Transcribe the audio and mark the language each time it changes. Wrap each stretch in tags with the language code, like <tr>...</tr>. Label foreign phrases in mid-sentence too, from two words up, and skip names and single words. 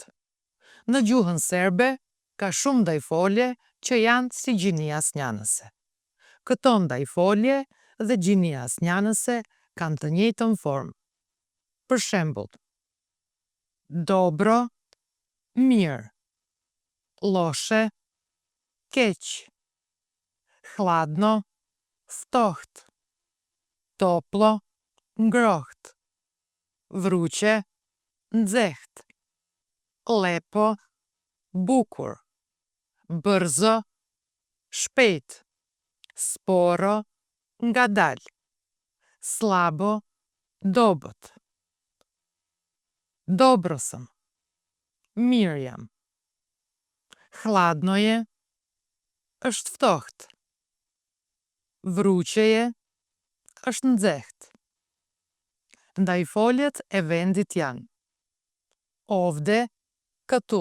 <sq>Në gjuhën serbe ka shumë ndajfolje që janë si gjinia asnjanëse. Këto ndajfolje dhe gjinia asnjanëse kanë të njëjtën formë. Për shembull, dobro, mirë, loše, keq,</sq> <sr>hladno, ftoht, toplo, ngroht, vruće,</sr> <sq>nxehtë, lepo, bukur, brzo, shpejt, sporo, ngadalë, slabo, dobët.</sq> <sr>Dobro sam,</sr> <sq>mirë jam.</sq> <sr>Hladno je,</sr> <sq>është ftohtë.</sq> <sr>Vruće je,</sr> <sq>është nxehtë. Ndajfoljet e vendit janë: ovde, këtu,</sq>